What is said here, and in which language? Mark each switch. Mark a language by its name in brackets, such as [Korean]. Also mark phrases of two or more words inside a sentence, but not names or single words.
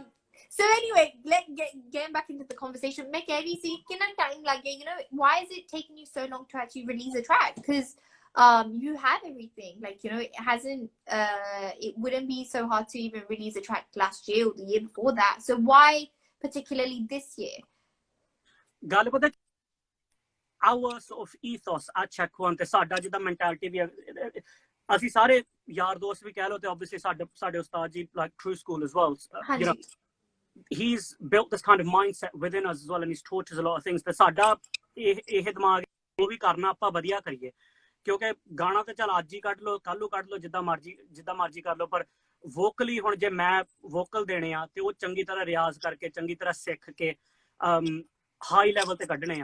[English] So anyway, getting back into the conversation, make see, you know, why is it taking you so long to actually release a track? Because you have everything, like, you know, it wouldn't be so hard to even release a track last year or the year before that. So why particularly this year? [Punjabi] ਗੱਲ ਪਤਾ [English] our sort of ethos at Check One [Punjabi] ਤੇ ਸਾਡਾ ਜਿੱਦਾਂ mentality ਵੀ ਅਸੀਂ ਸਾਰੇ ਯਾਰ ਦੋਸਤ ਵੀ ਕਹਿ ਲਓ ਤੇ obviously ਸਾਡੇ ਉਸਤਾਦ ਜੀ [English] like True School as well, you know, he's built this kind of mindset within us as well, and he's taught us a lot of things [Punjabi] ਤੇ ਸਾਡਾ ਇਹ ਦਿਮਾਗ ਉਹ ਵੀ ਕਰਨਾ ਆਪਾਂ ਵਧੀਆ ਕਰੀਏ, ਕਿਉਂਕਿ ਗਾਣਾ ਤੇ ਚੱਲ ਅੱਜ ਹੀ ਕੱਢ ਲਓ ਕੱਲ ਨੂੰ ਕੱਢ ਲਓ ਜਿੱਦਾਂ ਮਰਜ਼ੀ ਕਰ ਲਓ, ਪਰ ਵੋਕਲੀ ਹੁਣ ਜੇ ਮੈਂ ਵੋਕਲ ਦੇਣੇ ਆ ਤੇ ਉਹ ਚੰਗੀ ਤਰ੍ਹਾਂ ਰਿਆਜ਼ ਕਰਕੇ ਚੰਗੀ ਤਰ੍ਹਾਂ ਸਿੱਖ ਕੇ [English] high level [Punjabi] ਤੇ ਕੱਢਣੇ ਆ।